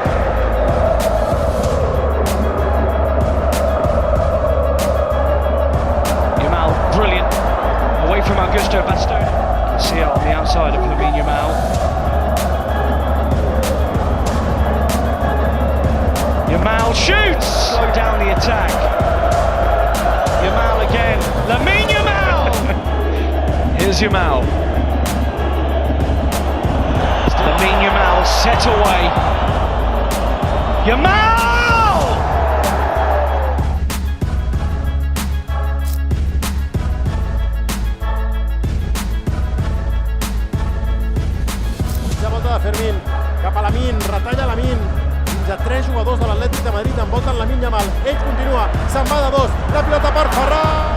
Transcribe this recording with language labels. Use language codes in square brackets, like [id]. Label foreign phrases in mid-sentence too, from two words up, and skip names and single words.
[en] Brilliant, away from Augusto Bastoni. You can see it on the outside of Lamine Yamal. Yamal shoots! Slow down the attack. Yamal again. Lamine Yamal! Here's Yamal. Lamine Yamal set away. Yamal! [ca] Fermín, cap a Lamine, retalla Lamine, fins a 3 jugadors de l'Atlètic de Madrid envolten Lamine Yamal, ell continua, se'n va de 2, la pilota per Ferran!